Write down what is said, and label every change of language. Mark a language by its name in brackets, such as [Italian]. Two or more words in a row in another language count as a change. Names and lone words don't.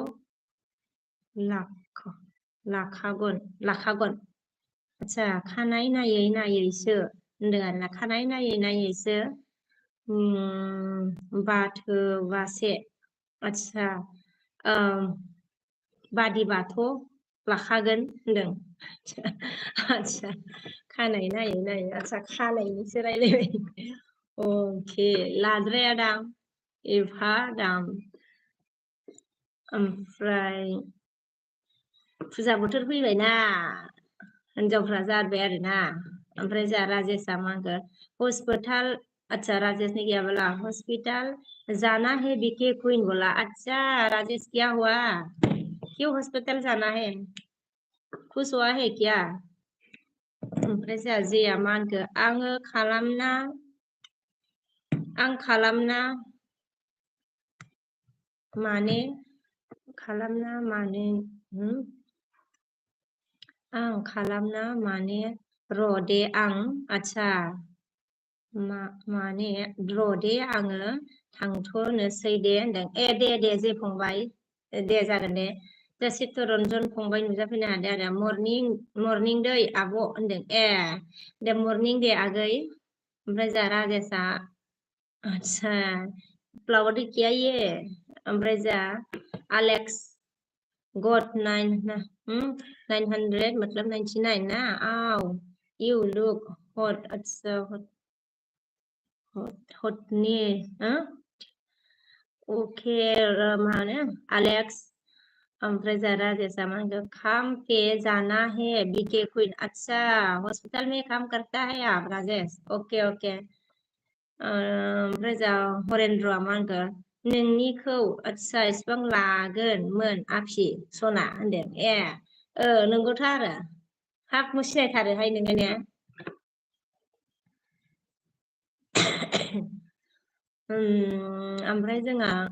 [Bodo] लाखागोन आतसा खानाय नायैसो होनदों आरोना खानाय नायैसो बाथोबासे आतसा बादिबाथ' लाखागोन होनदों आतसा खानाय नायै आतसा खानायनिसो रायलायबाय अके लाद्राया दां एफा दां [Hindi] ओमफ्राय फुजा बोथोर फैबायना हिनजावफ्रा जाबाय आरोना [Bodo] ओमफ्राय जोंहा राजेशआ मा होनगोन हस्पिटाल [Hindi] अच्छा राजेश ने क्या बोला हॉस्पिटल जाना है बीके क्वीन बोला अच्छा राजेश क्या हुआ क्यों हॉस्पिटल जाना है खुश हुआ है क्या [Bodo] ओमफ्राय जोंहा जेया मा होनखो आं खालामना माने आं खालामना माने र' दे आं आतसा माने र' दे आङो थांथ'नोसै दे होनदों दे जे फंबाय दे जागोन दे दा चित्तरन्जन फंबाय नुजाफैनो हादों आरो मर्निं दै आब' होनदों दे मर्निं दे आगै ओमफ्राय जोंहा राजेशआ आतसा [Hindi] फ्लावर किया ये [Bodo] ओमफ्राय जोंहा आलेक्स God [Hindi] 900 मतलब 99 ना [English] you look hot [Hindi] अच्छा hotनि ओके [Bodo] मा होनो आलेक्स ओमफ्राय जोंहा राजेशआ मा होनगोन [Hindi] काम पे जाना है बीके क्वीन अच्छा हॉस्पिटल में काम करता है आप राजेश ओके [Bodo] ओमफ्राय जोंहा हरेन्द्रआ मा होनगोन नोंनिखौ आतसा इसिबां लागोनमोन आफि सना होनदों नंगौथ' आरो हाब सिनायथारोहाय नोङो ने ओमफ्राय जोंहा